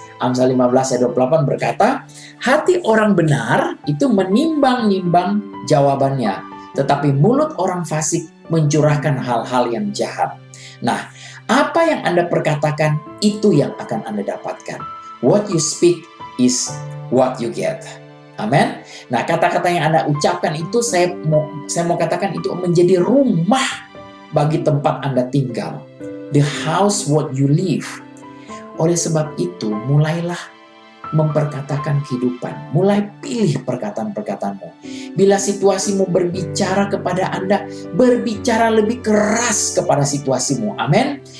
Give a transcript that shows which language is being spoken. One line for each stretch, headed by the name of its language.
Indonesian: Amsal 15 ayat 28 berkata, hati orang benar itu menimbang-nimbang jawabannya, tetapi mulut orang fasik mencurahkan hal-hal yang jahat. Nah, apa yang Anda perkatakan, itu yang akan Anda dapatkan.
English: What you speak is what you get.
Indonesian: Amin. Nah, kata-kata yang Anda ucapkan itu, saya mau katakan itu menjadi rumah bagi tempat Anda tinggal.
English: The house what you live.
Indonesian: Oleh sebab itu, mulailah memperkatakan kehidupan. Mulai pilih perkataan-perkataanmu. Bila situasimu berbicara kepada Anda, berbicara lebih keras kepada situasimu. Amin.